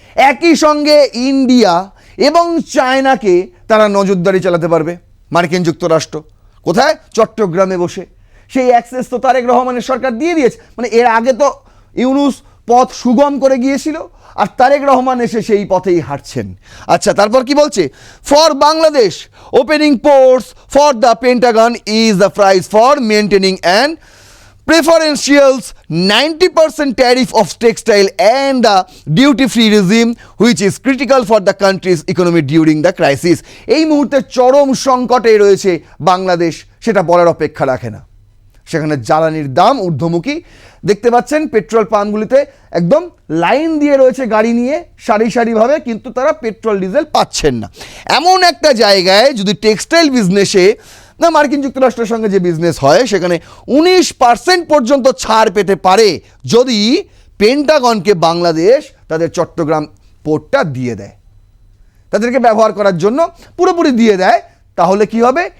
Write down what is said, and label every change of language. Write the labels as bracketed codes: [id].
[bn] একই সঙ্গে ইন্ডিয়া এবং চায়নাকে তারা নজরদারি চালাতে পারবে মার্কিন যুক্তরাষ্ট্র। কোথায়? চট্টগ্রামে বসে। সেই অ্যাক্সেস তো তারেক রহমানের সরকার দিয়ে দিয়েছে। মানে এর আগে তো ইউনূস পথ সুগম করে গিয়েছিল, আর তারেক রহমান এসে সেই পথেই হাঁটছেন। আচ্ছা, তারপর কি বলছে? [en] For Bangladesh opening ports for the Pentagon is the price for maintaining and preferentials 90% tariff of textile and the duty-free regime which is critical for the country's economy during the crisis. [bn] এই মুহূর্তে চরম সংকটে রয়েছে বাংলাদেশ, সেটা বলার অপেক্ষা রাখে না। সেখানে জ্বালানির দাম ঊর্ধ্বমুখী। দেখতে পাচ্ছেন পেট্রোল পাম্পগুলিতে একদম লাইন দিয়ে রয়েছে গাড়ি নিয়ে সারি সারিভাবে, কিন্তু তারা পেট্রোল ডিজেল পাচ্ছেন না। এমন একটা জায়গায় যদি টেক্সটাইল বিজনেসে না মার্কিন যুক্তরাষ্ট্রের সঙ্গে যে বিজনেস হয় সেখানে 19% পর্যন্ত ছাড় পেতে পারে যদি পেন্টাগনকে বাংলাদেশ তাদের চট্টগ্রাম পোর্টটা দিয়ে দেয়, তাদেরকে ব্যবহার করার জন্য পুরোপুরি দিয়ে দেয়, তাহলে কি হবে?